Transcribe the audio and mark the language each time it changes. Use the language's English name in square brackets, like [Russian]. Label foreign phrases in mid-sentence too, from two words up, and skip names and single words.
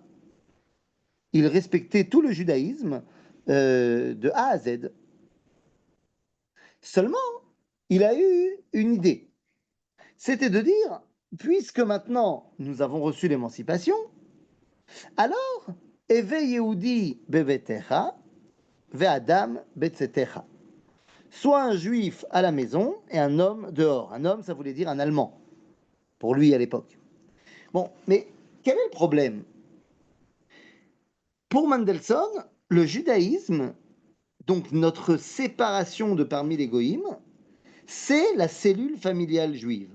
[French] Il respectait tout le judaïsme de A à Z. Seulement, il a eu une idée. C'était de dire, puisque maintenant nous avons reçu l'émancipation, alors, [Hebrew] היה יהודי בביתך, ואדם בצאתך. [French] Soit un juif à la maison et un homme dehors. Un homme, ça voulait dire un Allemand, pour lui à l'époque. Bon, mais quel est le problème? Pour Mendelssohn, le judaïsme, donc notre séparation de parmi les goïms, c'est la cellule familiale juive.